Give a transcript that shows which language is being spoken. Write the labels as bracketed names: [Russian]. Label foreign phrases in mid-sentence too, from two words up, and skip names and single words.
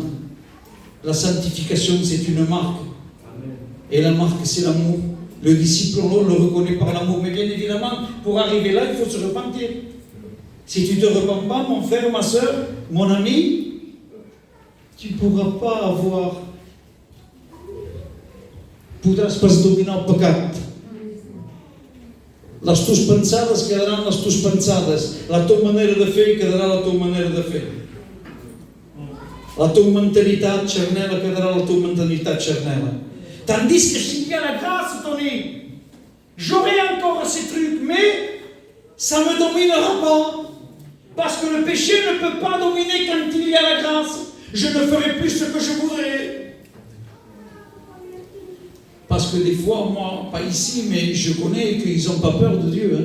[French] La sanctification, c'est une marque. Et la marque, c'est l'amour. Le disciple, on le reconnaît par l'amour. Mais bien évidemment, pour arriver là, il faut se repentir. Si tu ne te repens pas, mon frère, ma soeur, mon ami, tu ne pourras pas avoir [Catalan] podràs pas dominar el pecat. Les teves pensades quedaran les teves pensades. La teva manera de fer quedarà la teva manera de fer. La teva mentalitat xarnela quedarà la teva mentalitat xarnela. [French] Tandis que s'il y a la grâce, Tony, j'aurai encore ces trucs, mais ça ne me dominera pas. Parce que le péché ne peut pas dominer quand il y a la grâce. Je ne ferai plus ce que je voudrais. Parce que des fois, moi, pas ici, mais je connais qu'ils n'ont pas peur de Dieu.